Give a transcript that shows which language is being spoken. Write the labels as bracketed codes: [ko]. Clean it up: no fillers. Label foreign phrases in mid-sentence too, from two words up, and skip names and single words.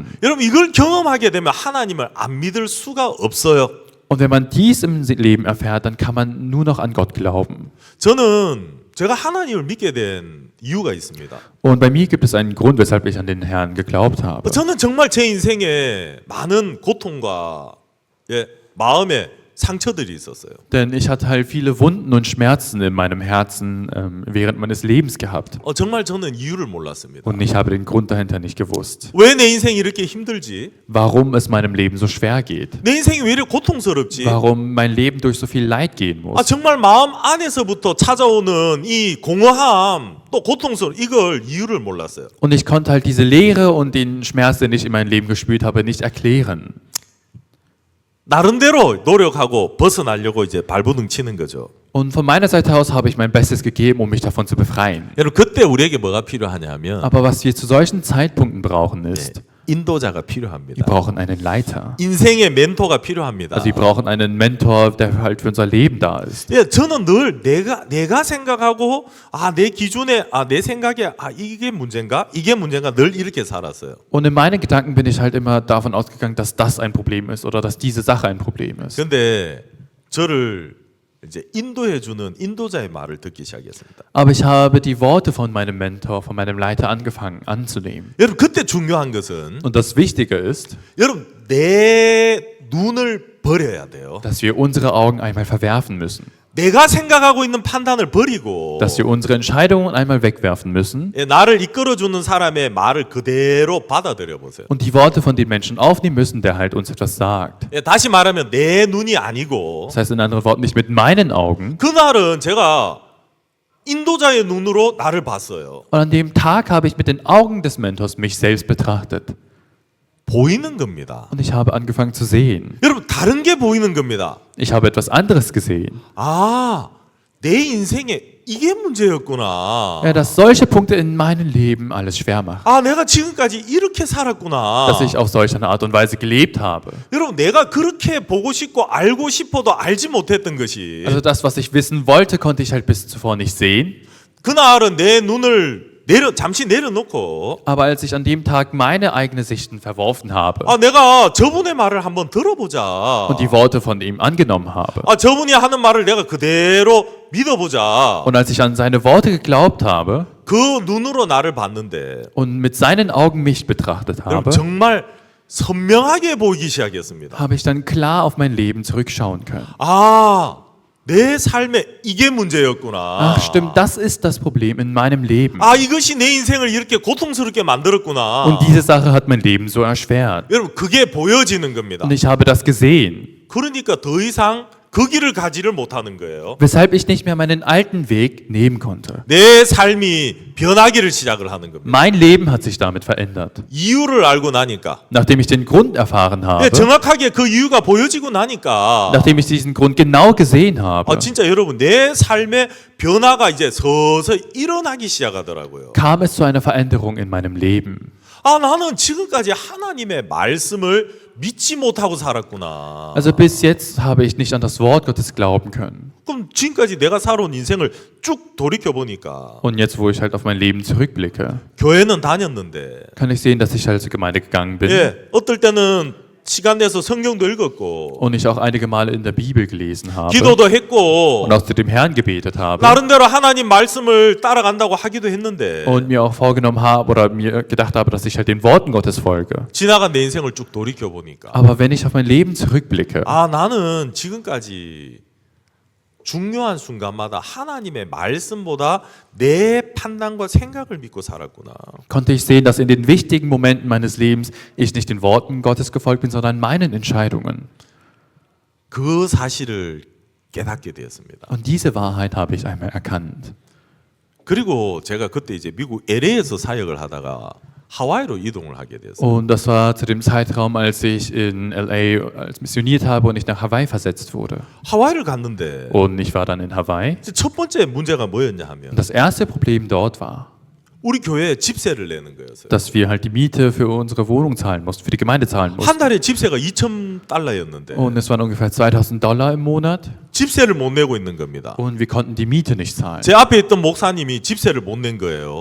[ko] 여러분 이걸 경험하게 되면 하나님을 안 믿을 수가 없어요. [de] Und wenn man dies im Leben erfährt, dann kann man nur noch an Gott glauben. [ko] 저는 제가 하나님을 믿게 된 이유가 있습니다. [de] Und bei mir gibt es einen Grund, weshalb ich an den Herrn geglaubt habe. [ko] 저는 정말 제 인생에 많은 고통과 마음의 상처들이 있었어요. [de] Denn ich hatte halt viele Wunden und Schmerzen in meinem Herzen während meines Lebens gehabt. [ko] 정말 저는 이유를 몰랐습니다. [de] Und ich habe den Grund dahinter nicht gewusst. [ko] 왜 내 인생이 이렇게 힘들지? [de] Warum es meinem Leben so schwer geht. [ko] 내 인생이 왜 이렇게 고통스럽지? [de] Warum mein Leben durch so viel Leid gehen muss. [ko] 정말 마음 안에서부터 찾아오는 이 공허함, 또 고통스러움, 이걸 이유를 몰랐어요. [de] Und ich konnte halt diese Leere und den Schmerz, den ich in meinem Leben gespürt habe, nicht erklären. [ko] 나름대로 노력하고 벗어나려고 이제 발버둥 치는 거죠. [de] Und von meiner Seite aus habe ich mein Bestes gegeben, um mich davon zu befreien. [ko] 여러분 그때 우리에게 뭐가 필요하냐면 [de] Aber was wir zu solchen Zeitpunkten brauchen ist, [ko] 인도자가 [de] wir [ko] 필요합니다. [de] brauchen einen Leiter. [ko] 인생의 멘토가 필요합니다. [de] Also wir brauchen einen Mentor, der halt für unser Leben da ist. [ko] 저는 늘 내가 생각하고 내 기준에 내 생각에 이게 문제인가 늘 이렇게 살았어요. [de] Und in meinen Gedanken bin ich halt immer davon ausgegangen, dass das ein Problem ist oder dass diese Sache ein Problem ist. [ko] 근데 저를 이제 인도해 주는 인도자의 말을 듣기 시작했습니다. [de] Aber ich habe die Worte von meinem Mentor, von meinem Leiter angefangen anzunehmen. [ko] 여러분 그때 중요한 것은 [de] Und das Wichtige ist, [ko] 여러분 내 눈을 버려야 돼요. [de] dass wir unsere Augen einmal verwerfen müssen. [ko] 내가 생각하고 있는 판단을 버리고 [de] Dass wir unsere Entscheidungen einmal wegwerfen müssen [ko] 나를 이끌어주는 사람의 말을 그대로 받아들여 보세요. [de] und die Worte von den Menschen aufnehmen müssen, der halt uns etwas sagt. [ko] 다시 말하면 내 눈이 아니고 [de] Das heißt in anderen Worten nicht mit meinen Augen. [ko] 그날은 제가 인도자의 눈으로 나를 봤어요. [de] Und an dem Tag habe ich mit den Augen des Mentors mich selbst betrachtet. [ko] 보이는 겁니다. [de] Und ich habe angefangen zu sehen. [ko] 여러분 다른 게 보이는 겁니다. [de] Ich habe etwas anderes gesehen. [ko] 내 인생에 이게 문제였구나. [de] Ja, dass solche Punkte in meinem Leben alles schwer machen. [ko] 내가 지금까지 이렇게 살았구나. [de] Dass ich auf solch eine Art und Weise gelebt habe. [ko] 여러분 내가 그렇게 보고 싶고 알고 싶어도 알지 못했던 것이 [de] Also das, was ich wissen wollte, konnte ich halt bis zuvor nicht sehen. [ko] 그날은 내 눈을 잠시 내려놓고 [de] Aber als ich an dem Tag meine eigenen Sichten verworfen habe [ko] 내가 저분의 말을 한번 들어보자. [de] und die Worte von ihm angenommen habe [ko] 저분이 하는 말을 내가 그대로 믿어보자. [de] und als ich an seine Worte geglaubt habe [ko] 그 눈으로 나를 봤는데 [de] und mit seinen Augen mich betrachtet [ko] 여러분 [de] habe, [ko] 정말 선명하게 보이기 시작했습니다. [de] habe ich dann klar auf mein Leben zurückschauen können. [ko] 내 삶에 이게 문제였구나. [de] Ach stimmt, das ist das Problem in meinem Leben. [ko] 이것이 내 인생을 이렇게 고통스럽게 만들었구나. [de] Und diese Sache hat mein Leben so erschwert. [ko] 여러분 그게 보여지는 겁니다. [de] Und ich habe das gesehen, [ko] 그러니까 더 이상 그 길을 가지를 못하는 거예요. [de] weshalb ich nicht mehr meinen alten Weg nehmen konnte. [ko] 내 삶이 변하기를 시작을 하는 겁니다. [de] Mein Leben hat sich damit verändert. [ko] 이유를 알고 나니까, [de] Nachdem ich den Grund erfahren habe, [ko] 정확하게 그 이유가 보여지고 나니까, [de] nachdem ich diesen Grund genau gesehen habe, [ko] 진짜 여러분 내 삶의 변화가 이제 서서히 일어나기 시작하더라고요. [de] kam es zu einer Veränderung in meinem Leben. [ko] 나는 지금까지 하나님의 말씀을 믿지 못하고 살았구나. [de] Also bis jetzt habe ich nicht an das Wort Gottes glauben können. [ko] 그럼 지금까지 내가 살아온 인생을 쭉 돌이켜 보니까 [de] Und jetzt, wo ich halt auf mein Leben zurückblicke, [ko] 교회는 다녔는데, [de] kann ich sehen, dass ich halt zur Gemeinde gegangen bin [ko] 어떨 때는 시간 내서 성경도 읽었고, [de] und ich auch einige Male in der Bibel gelesen habe [ko] 기도도 했고, [de] und auch zu dem Herrn gebetet habe [ko] 나름대로 하나님 말씀을 따라간다고 하기도 했는데, [de] und mir auch vorgenommen habe oder mir gedacht habe, dass ich halt den Worten Gottes folge. [ko] 지나간 내 인생을 쭉 돌이켜 보니까, [de] Aber wenn ich auf mein Leben zurückblicke, [ko] 나는 지금까지 중요한 순간마다 하나님의 말씀보다 내 판단과 생각을 믿고 살았구나. [de] konnte ich sehen, dass in den wichtigen Momenten meines Lebens ich nicht den Worten Gottes gefolgt bin, sondern meinen Entscheidungen. [ko] 그 사실을 깨닫게 되었습니다. [de] Und diese Wahrheit habe ich einmal erkannt. [ko] 그리고 제가 그때 이제 미국 LA에서 사역을 하다가 하와이로 이동을 하게 됐어요. [de] Und das war zu dem Zeitraum, als ich in LA als missioniert habe und ich nach Hawaii versetzt wurde. [ko] 하와이를 갔는데 [de] Und ich war dann in Hawaii. [ko] 첫 번째 문제가 뭐였냐 하면 [de] Und das erste Problem dort war, [ko] 우리 교회에 집세를 내는 거였어요. [de] dass wir halt die Miete für unsere Wohnung zahlen mussten, für die Gemeinde zahlen mussten. [ko] 한 달에 집세가 2,000달러였는데 [de] Und es waren ungefähr $2.000 im Monat [ko] 집세를 못 내고 있는 겁니다. [de] und wir konnten die Miete nicht zahlen. [ko] 제 앞에 있던 목사님이 집세를 못 낸 거예요.